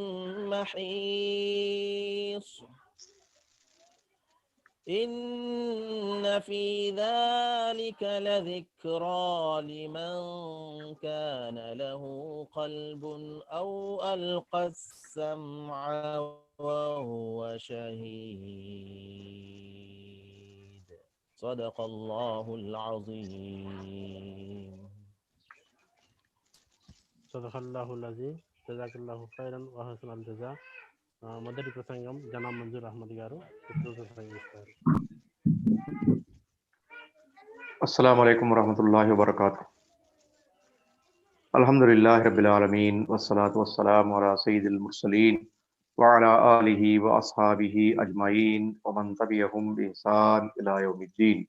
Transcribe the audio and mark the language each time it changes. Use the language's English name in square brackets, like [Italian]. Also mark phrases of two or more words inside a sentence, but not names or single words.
[Arabic] محيص إن في ذلك لذكرى لمن كان له قلب أو ألقى السمع وهو شهيد صدق الله العظيم صدق الله العظيم جزاك الله خيرا وحسن الجزاء [Telugu] మొదటి ప్రసంగం జనాబ్ మంజూర్ అహ్మద్ గారు ప్రసంగిస్తారు. [Arabic] السلام عليكم ورحمة الله وبركاته. الحمد لله رب العالمين والصلاة والسلام على سيد المرسلين وعلى آله وأصحابه أجمعين ومن تبعهم بإحسان إلى يوم الدين.